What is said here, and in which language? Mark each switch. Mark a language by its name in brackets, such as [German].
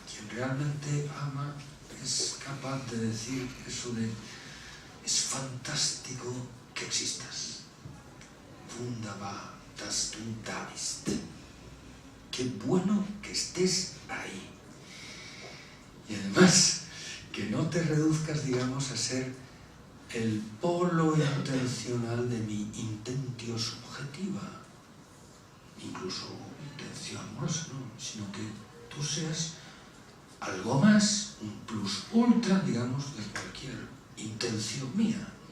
[Spanish] realmente ama es capaz de decir eso de: es fantástico que existas. [German] Wunderbar, dass du da bist. [Spanish] Qué bueno que estés ahí. Y además, que no te reduzcas, digamos, a ser el polo intencional de mi intentio subjetiva, incluso intención amorosa, ¿no? Sino que tú seas algo más, un plus ultra, digamos, de cualquier intención mía.